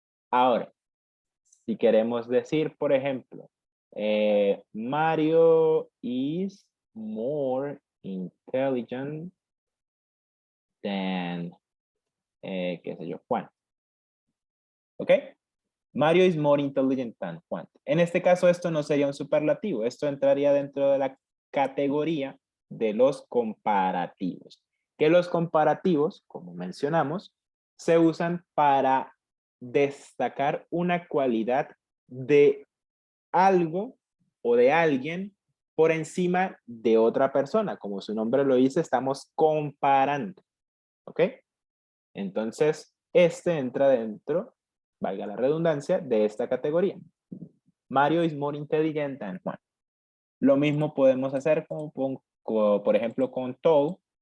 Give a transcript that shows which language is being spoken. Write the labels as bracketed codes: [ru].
[es] Ahora, si queremos decir, por ejemplo, [en] Mario is more intelligent than, [es] qué sé yo, Juan. ¿Ok? [en] Mario is more intelligent than Juan. [es] En este caso, esto no sería un superlativo. Esto entraría dentro de la categoría de los comparativos. Que los comparativos, como mencionamos, se usan para destacar una cualidad de algo o de alguien por encima de otra persona. Como su nombre lo dice, estamos comparando. ¿Ok? Entonces, este entra dentro, valga la redundancia, de esta categoría. [en] Mario is more intelligent than Juan. [es] Lo mismo podemos hacer por ejemplo con tall.